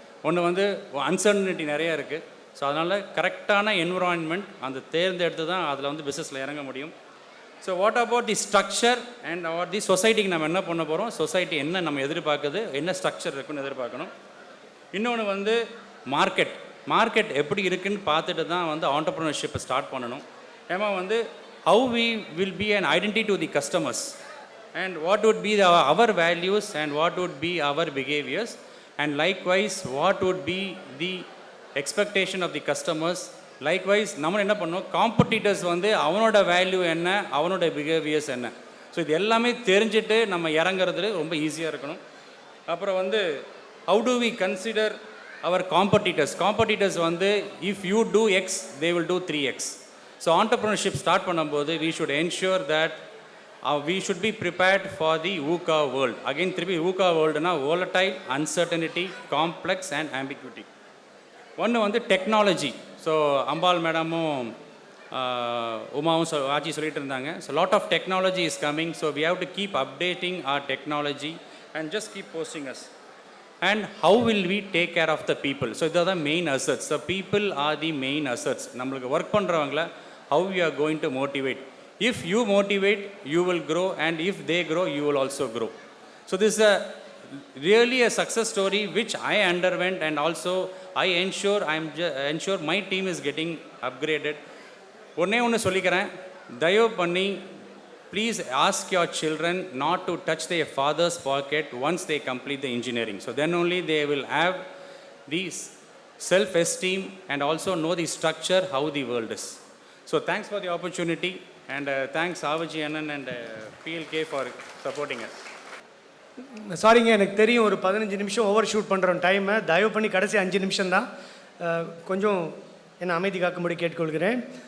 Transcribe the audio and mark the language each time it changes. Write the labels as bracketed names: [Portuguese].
[Tamil] ஒன்று வந்து அன்சர்டனிட்டி நிறையா இருக்குது. ஸோ அதனால் கரெக்டான என்விரான்மெண்ட் அந்த தேர்ந்தெடுத்து தான் அதில் வந்து பிஸ்னஸில் இறங்க முடியும். [English] so what about the structure and our [Tamil] தி சொசைட்டிக்கு நம்ம என்ன பண்ண போகிறோம், சொசைட்டி என்ன நம்ம எதிர்பார்க்குது, என்ன ஸ்ட்ரக்சர் இருக்குன்னு எதிர்பார்க்கணும். இன்னொன்று வந்து மார்க்கெட் எப்படி இருக்குன்னு பார்த்துட்டு தான் வந்து ஆண்டர்ப்ரனர்ஷிப்பை ஸ்டார்ட் பண்ணணும். [English] ஏமா வந்து how we will be an identity to the customers and what would be our values and what would be our behaviors, and likewise what would be the expectation of the customers. [Tamil] Likewise நம்ம என்ன பண்ணோம், competitors வந்து அவனோட value என்ன, அவனோட behaviours என்ன. So இது எல்லாமே தெரிஞ்சுட்டு நம்ம இறங்குறது ரொம்ப ஈஸியாக இருக்கணும். அப்புறம் வந்து [English] how do we consider our competitors வந்து if you do X they will do 3X. So entrepreneurship [Tamil] start பண்ணும்போது [English] we should ensure that we should be prepared for the VUCA world. Again திருப்பி VUCA worldனா volatile, uncertainty, complex and ambiguity. [Tamil] ஒன்று வந்து technology. So அம்பாள் மேடமும் உமாவும் ஆட்சி சொல்லிட்டு இருந்தாங்க. [English] So lot of technology is coming. So we have to keep updating our technology and just keep posting us. And how will we take care of the people. So இதுதான் main assets. The people are the main assets. [Tamil] நம்மளுக்கு work பண்ணுறவங்கள [English] How you are going to motivate. If you motivate, you will grow, and if they grow, you will also grow. So this is really a success story which I underwent, and also I ensure my team is getting upgraded. [Tamil] ஒன்று சொல்லிக்கிறேன், தயவு பண்ணி [English] please ask your children not to touch their father's pocket once they complete the engineering. So then only they will have the self-esteem and also know the structure, how the world is. So thanks for the opportunity. And thanks Avaji Annan and PLK for supporting us. [Tamil] சாரிங்க, எனக்கு தெரியும் ஒரு 15 நிமிஷம் over shoot பண்ணுறோம் டைமை. தயவு பண்ணி கடைசி 5 நிமிஷம் தான், கொஞ்சம் என்னை அமைதி காக்கும்படி கேட்டுக்கொள்கிறேன்.